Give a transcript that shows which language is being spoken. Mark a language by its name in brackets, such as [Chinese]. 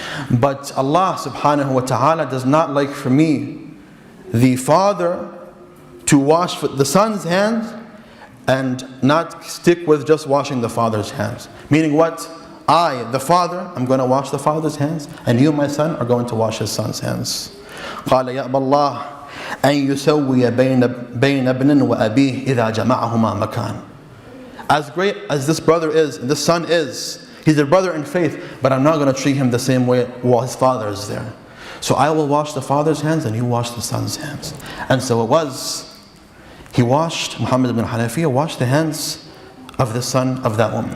[English] But Allah subhanahu wa ta'ala does not like for me, the father, to wash the son's hands and not stick with just washing the father's hands. Meaning what? I, the father, I'm going to wash the father's hands, and you, my son, are going to wash his son's hands. [Arabic] قال يأبى الله أن يسوي بين ابن وأبيه إذا جمعهما مكان. [English] As great as this brother is, this son is, he's a brother in faith, but I'm not going to treat him the same way while his father is there. So I will wash the father's hands and you wash the son's hands. And so it was. He washed, Muhammad ibn Hanafiya washed the hands of the son of that woman.